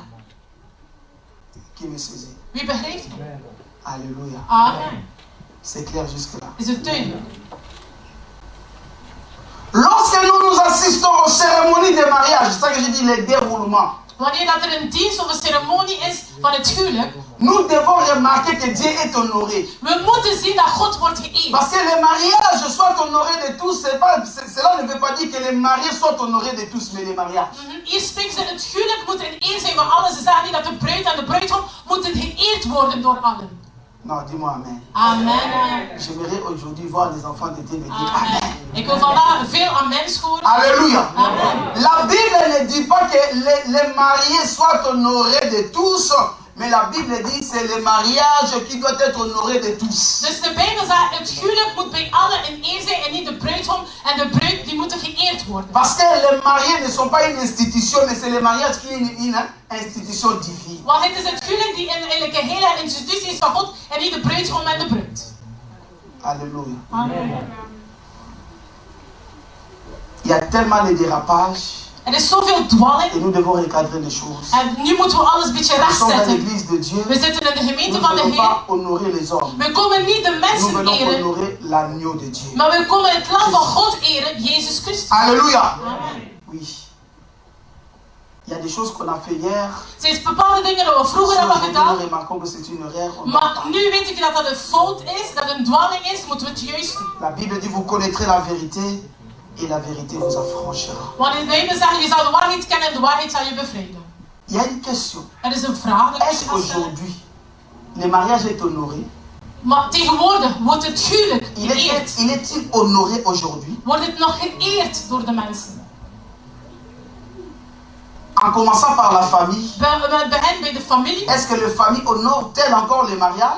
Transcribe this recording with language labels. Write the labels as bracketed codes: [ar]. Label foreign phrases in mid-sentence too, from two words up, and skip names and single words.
[fr] Qui me saisit. [nl] Wie begrijpt me? [fr] Alléluia. Amen. C'est clair jusque-là. [nl] Is het duidelijk? [fr] Lorsque nous assistons aux cérémonies de mariage, c'est ça que je dis, les déroulements, [nl] Wanneer dat er een dienst of een ceremonie is van het huwelijk, [fr] nous devons remarquer que Dieu est honoré. [nl] we moeten zien dat God wordt geëerd. [fr] Parce que le mariage soit honoré de tous, cela ne veut pas dire que les mariés soient honorés de tous, mais les mariages. [nl] Hier spreken ze, het huwelijk moet een eer zijn van allen. Ze zeggen niet dat de bruid en de bruidegom moeten geëerd worden door allen. [fr] Non, dis-moi Amen. Amen. J'aimerais aujourd'hui voir des enfants de Dieu me dire Amen. Amen. [nl] Ik wil vandaag veel amens horen. Alléluia. Amen. [fr] La Bible ne dit pas que les mariés soient honorés de tous, mais la Bible dit que c'est le mariage qui doit être honoré de tous. [nl] Dus de Bijbel zegt, het huwelijk moet bij allen een eer zijn en niet de bruidegom en de bruid die moeten geëerd worden. [fr] Parce que les mariés ne sont pas une institution, mais c'est le mariage qui est une institution divine. [nl] Want het is het huwelijk die eigenlijk een hele institutie is van God en niet de bruidegom en de bruid. Alléluia. Amen. [fr] Il y a tellement de dérapages [nl] Er is zoveel dwalling [fr] et nous devons recadrer les choses. [nl] en nu moeten we alles een beetje [fr] Nous sommes dans [nl] rechtzetten. [fr] l'église de Dieu. [nl] We zitten in de [fr] Nous [nl] gemeente [fr] ne [nl] van de [fr] venons [nl] Heer. [fr] pas honorer les hommes. [nl] We komen niet de [fr] Nous [nl] mensen [fr] venons [nl] eren, [fr] honorer l'agneau de Dieu. [nl] maar we komen het lam van God eren, Jezus Christus. Alléluia. Amen. [fr] Oui. Il y a des choses qu'on a fait hier. [nl] Er zijn bepaalde dingen dat we [fr] Si [nl] vroeger hebben [fr] aujourd'hui [nl] gedaan, [fr] nous remarquons que c'est une erreur, on [nl] maar [fr] doit- [nl] nu weet ik dat dat een fout is, dat een dwaling is, moeten we het juist doen. [fr] La Bible dit vous connaîtrez la vérité et la vérité vous affranchira. [nl] Want in de Bijbel zegt, je zal de waarheid kennen en de waarheid zal je bevrijden. [fr] Il y a une question. [nl] Er is een vraag dat ik [fr] Est-ce [nl] je ga stellen. [fr] qu'aujourd'hui le mariage est honoré? [nl] Maar tegenwoordig wordt het huwelijk [fr] Il [nl] geëerd. [fr] est-il honoré aujourd'hui? [nl] Wordt het nog geëerd door de mensen? [fr] En commençant par la famille. [nl] We beginnen bij de familie. [fr] Est-ce que les familles honorent-elles encore le mariage?